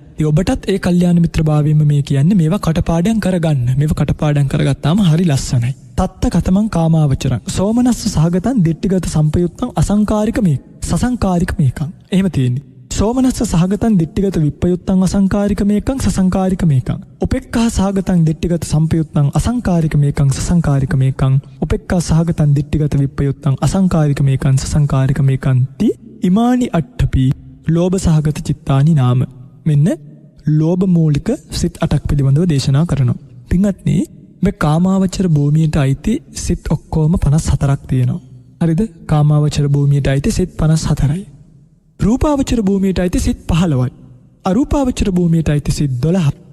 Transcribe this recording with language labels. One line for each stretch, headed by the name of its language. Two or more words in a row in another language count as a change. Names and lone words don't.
Sinhala: ඉතින් ඔබටත් ඒ කල්යාණ මිත්‍රභාවයෙන්ම මේ කියන්නේ මේවා කටපාඩම් කරගන්න. මේවා කටපාඩම් කරගත්තාම හරි ලස්සනයි.
Pali: තත්ත කතමං කාමාවචරං සෝමනස්ස සහගතං දිට්ඨිගත සම්පයුත්තං අසංකාරික මේ සසංකාරික මේකං.
Sinhala: එහෙම තියෙන්නේ.
Pali: සෝමනස්ස සහගතං දිට්ඨිගත විප්පයුත්තං අසංකාරික මේකං සසංකාරික මේකං. උපේක්ඛා සහගතං දිට්ඨිගත සම්පයුත්තං අසංකාරික මේකං සසංකාරික මේකං. උපේක්ඛා සහගතං දිට්ඨිගත විප්පයුත්තං අසංකාරික මේකං සසංකාරික මේකං ති ඉමානි අට්ඨපි ලෝභ සහගත චිත්තානි නාම.
Sinhala: මෙන්න ලෝභ මූලික සිත් 8ක් පිළිබඳව දේශනා කරනවා. පින්වත්නි, මේ කාමාවචර භූමියට අයිති සිත් ඔක්කොම 54ක් තියෙනවා. හරිද? කාමාවචර භූමියට අයිති සිත් 54යි. රූපාවචර භූමියට අයිති සිත් 15යි. අරූපාවචර භූමියට අයිති සිත් 12යි.